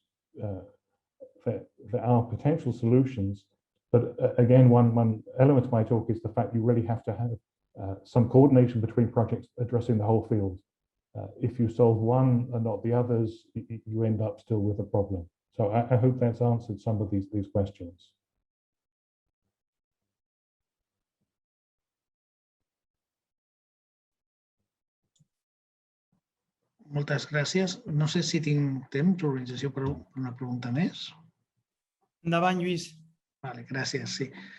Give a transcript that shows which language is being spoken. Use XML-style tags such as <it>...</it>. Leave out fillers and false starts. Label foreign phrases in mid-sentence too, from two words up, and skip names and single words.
<en>There are potential solutions, but again, one element of my talk is the fact you really have to have some coordination between projects addressing the whole field. If you solve one and not the others, you end up still with a problem. So I hope that's answered some of these questions.</en> <ca>Moltes gràcies. No sé si tinc temps, l'organització, per una pregunta més. Endavant, Lluís. Vale, gràcies, sí.</ca>